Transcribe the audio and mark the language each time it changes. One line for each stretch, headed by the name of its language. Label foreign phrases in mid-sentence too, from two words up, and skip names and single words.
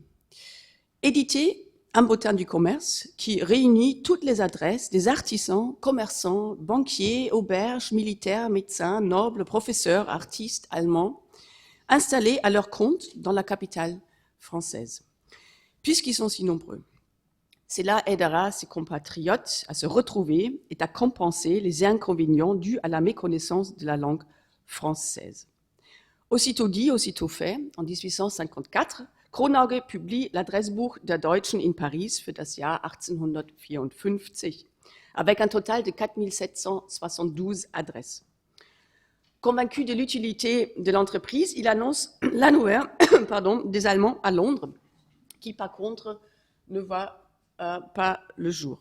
French: Éditer un bulletin du commerce qui réunit toutes les adresses des artisans, commerçants, banquiers, auberges, militaires, médecins, nobles, professeurs, artistes allemands, installés à leur compte dans la capitale française, puisqu'ils sont si nombreux. Cela aidera ses compatriotes à se retrouver et à compenser les inconvénients dus à la méconnaissance de la langue française. Aussitôt dit, aussitôt fait, en 1854, Kronauge publie l'Adressbuch der Deutschen in Paris für das Jahr 1854, avec un total de 4772 adresses. Convaincu de l'utilité de l'entreprise, il annonce l'annuaire des Allemands à Londres, qui par contre ne voit pas le jour.